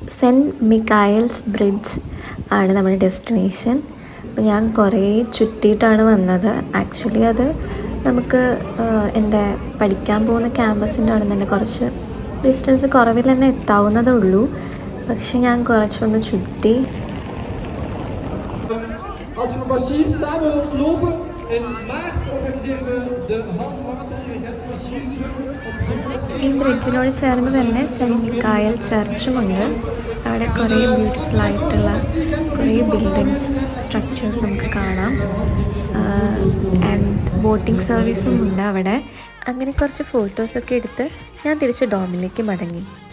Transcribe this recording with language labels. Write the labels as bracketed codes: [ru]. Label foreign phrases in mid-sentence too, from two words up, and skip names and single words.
[ml] സെൻറ്റ് മിക്കായൽസ് ബ്രിഡ്ജ് ആണ് നമ്മുടെ ഡെസ്റ്റിനേഷൻ. അപ്പോൾ ഞാൻ കുറേ ചുറ്റിയിട്ടാണ് വന്നത്. ആക്ച്വലി അത് നമുക്ക് എൻ്റെ പഠിക്കാൻ പോകുന്ന ക്യാമ്പസിൻ്റെ അവിടെ തന്നെ കുറച്ച് ഡിസ്റ്റൻസ് കുറവിൽ തന്നെ എത്താവുന്നതേ ഉള്ളൂ. പക്ഷെ ഞാൻ കുറച്ചൊന്ന് ചുറ്റി. [nl] Als we massief samen wilt lopen, in maart organiseren we de halfmarathon. Je hebt massief [ml] ഈ ബ്രിഡ്ജിനോട് ചേർന്ന് തന്നെ സെൻറ്റ് മിക്കായൽ ചർച്ചുമുണ്ട്. അവിടെ കുറേ ബ്യൂട്ടിഫുൾ ആയിട്ടുള്ള കുറേ [en] buildings structures [ml] നമുക്ക് കാണാം. [en] and boating [ml] സർവീസും ഉണ്ട് അവിടെ. അങ്ങനെ കുറച്ച് ഫോട്ടോസൊക്കെ എടുത്ത് ഞാൻ തിരിച്ച് ഡോമിലേക്ക് മടങ്ങി.